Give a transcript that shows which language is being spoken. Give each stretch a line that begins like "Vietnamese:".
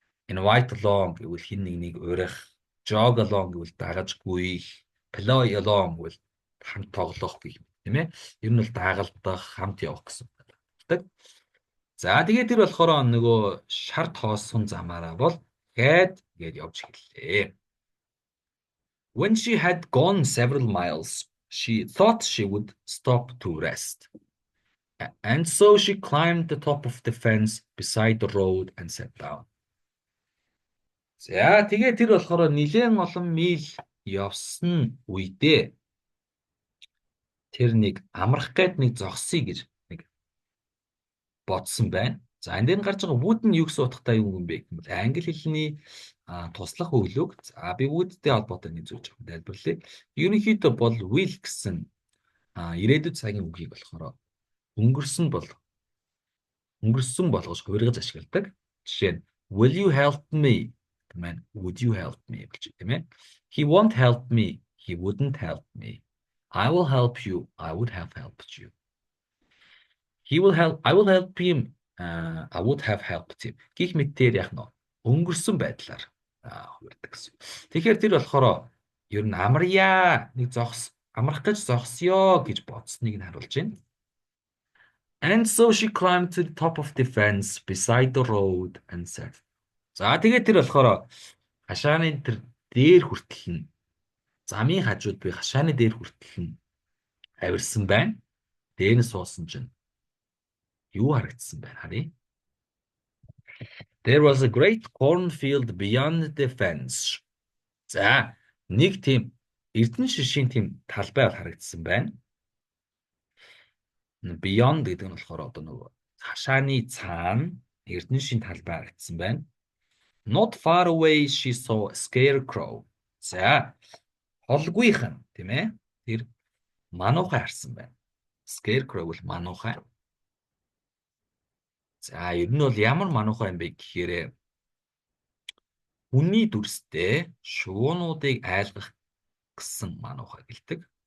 English: Invite along
Mongolian: гэвэл хин нэг урих.
English: Jog along
Mongolian: гэвэл дагаж гүйх.
English: Play along
Mongolian: гэвэл хамт тоглох гэх юм тийм ээ. Ер нь бол дагалдах, хамт явах гэсэн үг. За тэгээд тэр болохоор нөгөө шарт хоосон замаараа бол had гээд явж эхэллээ.
English: When she had gone several miles, she thought she would stop to rest. And so she climbed the top of the fence beside the road and sat down.
Mongolian: За тэгээд тэр болохоор нэлээд олон миль явсан үедээ тэр нэг амрах гээд нэг зогсъё гэж нэг бодсон байна. За энэ дээр гарч байгаа would нь юу гэсэн утгатай юм бэ гэвэл англи хэлний туслах өглөөг. За би would-тэй холбоотой нэг зүйл жоохон тайлбарлая. Ерөнхийдөө бол will гэсэн ирээдүйд цагийн үгийг болохоор өнгөрсөн болгож хувиргаж ашигладаг. Жишээ нь
English: will you help me?
Mongolian: Гэмээр
English: would you help me
Mongolian: гэж тийм ээ.
English: He won't help me. He wouldn't help me. I will help you. I would have helped you. I will help him. I would have helped him.
Mongolian: Гэх мэтээр яг нөө өнгөрсөн байдлаар хувирдаг гэсэн. Тэгэхээр тэр болохоор ер нь амрья нэг амрах гэж зогсё гэж бодсныг нь харуулж байна.
English: And so she climbed to the top of the fence beside the road and said.
Mongolian: За тэгээд тэр болохоор хашааны тэр дээр хүртэл нь замын хажууд би хашааны дээр хүртэл нь авирсан байна. Дээр нь суусан чинь юу харагдсан байна харъя.
English: There was a great cornfield beyond the fence.
Mongolian: За нэг тийм эрдэнэ шишийн тийм талбай харагдсан байна. Beyond гэдэг нь болохоор одоо нөгөө хашааны цаана эрдэнэ шишийн талбай харагдсан байна.
English: Not far away she saw a scarecrow.
Mongolian: За холгүйхан тийм ээ. Тэр мануухай харсан байна. Scarecrow бол мануухай. За ер нь бол ямар мануухай юм бэ гэхээр хүний дүрстэй шуунуудыг айлгах гэсэн мануухай гэлдэг.